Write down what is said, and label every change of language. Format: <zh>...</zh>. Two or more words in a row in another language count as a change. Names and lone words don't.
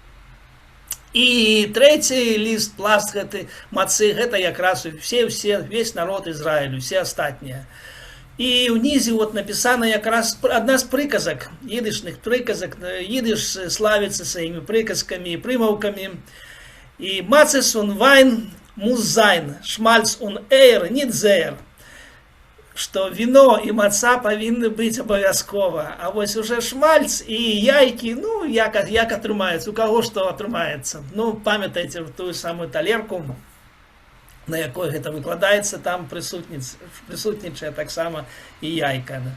<be>І трэці ліст, пласт гэтай мацы, гэта якраз весь народ Ізраілю, все астатнія. І ўнізе вот напісана якраз адна з прыказак, ідышных прыказак, ідыш славіцца сваімі прыказкамі і прымаўкамі.</be> <yi>אי מצות און װײַן מוז זײַן, שמאַלץ און אייער, ניט זייער.</yi> <be>Што віно і маца павінны быць абавязкова. А вось уже шмальц і яйкі, ну, як атрымаецца, у каго што атрымаецца. Ну, памятайце тую самую талерку, на якой гэта выкладаецца, там прысутнічае таксама і яйка.</be>